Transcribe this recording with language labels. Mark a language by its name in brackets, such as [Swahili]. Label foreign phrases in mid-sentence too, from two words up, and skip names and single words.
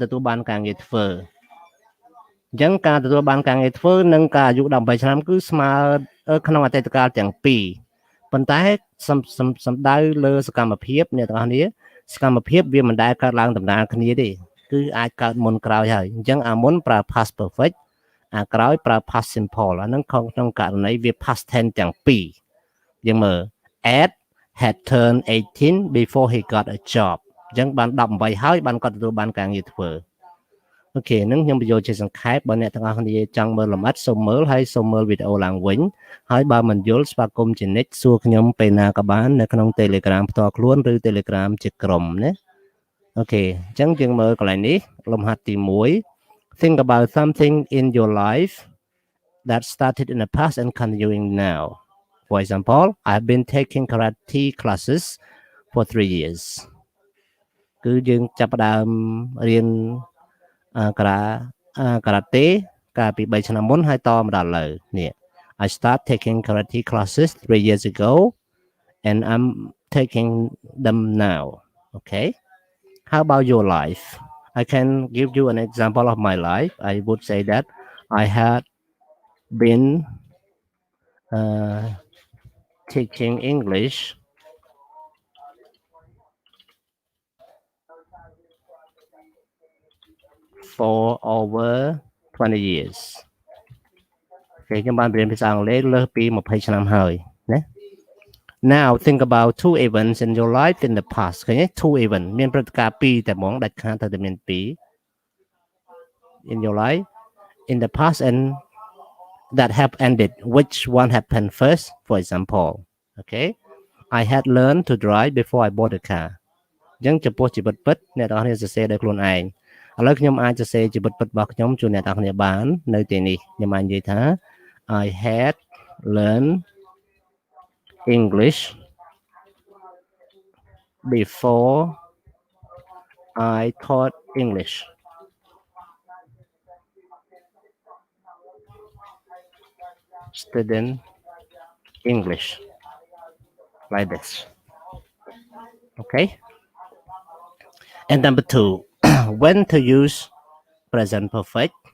[Khmer] ទទួលបានការងារធ្វើអញ្ចឹងការទទួលបានការងារធ្វើនិងការអាយុ18ឆ្នាំគឺស្មើក្នុងអតីតកាលទាំងពីរប៉ុន្តែសំដៅលើសកម្មភាពអ្នកទាំងអស់គ្នាសកម្មភាពវាមិនដែលកើតឡើងដំណើរគ្នា ទេគឺអាចកើតមុនក្រោយហើយអញ្ចឹងអាមុនប្រើ [English] past perfect [Khmer] អាក្រោយប្រើ [English] past simple [Khmer] អាហ្នឹងក្នុងករណីវា [English] past tense [Khmer] ទាំងពីរយើងមើល [English] Ed had turned 18 before he got a job [Khmer] អញ្ចឹងបាន18ហើយបានគាត់ទទួលបានការងារធ្វើអូខេហ្នឹងខ្ញុំបញ្យល់ជាសង្ខេបបើអ្នកទាំងអស់គ្នា ចង់មើលលម្អិតសូមមើលហើយសូមមើលវីដេអូឡើងវិញហើយបើមិនយល់ស្វាគមន៍ជានិច្ចសួរខ្ញុំពេលណាក៏បាននៅក្នុង Telegram ផ្ទាល់ខ្លួនឬ Telegram ជាក្រុមណាអូខេអញ្ចឹងយើងមើលកន្លែងនេះលំហាត់ទី1 [English] Think about something in your life that started in the past and continuing now For example I've been taking karate classes for 3 years [Khmer] គឺយើងចាប់ផ្ដើមរៀន ការ៉ាតេកាលពី3ឆ្នាំមុនហើយតមកដល់ឥឡូវនេះ [English] I start taking karate classes 3 years ago and I'm taking them now okay how about your life I can give you an example of my life I would say that I had been teaching English for over 20 years [Khmer] ខ្ញុំបានរៀនភាសាអង់គ្លេសលើសពី20ឆ្នាំហើយណា [English] Now think about two events in your life in the past [Khmer] ឃើញទេ [English] two event [Khmer] មានព្រឹត្តិការណ៍ពីរតែហ្មងដាច់ខាតទៅតែមានពីរ [English] in your life in the past and that have ended which one happened first for example okay I had learned to drive before I bought a car [Khmer] អញ្ចឹងចំពោះជីវិតពិតអ្នកនរគ្នាសរសេរដោយខ្លួនឯងឥឡូវខ្ញុំអាចសរសេរជីវិតពិតរបស់ខ្ញុំជូនអ្នកនរគ្នាបាននៅទីនេះខ្ញុំអាចនិយាយថា [English] I had learned English before I taught English student English like this okay and number two when to use present perfect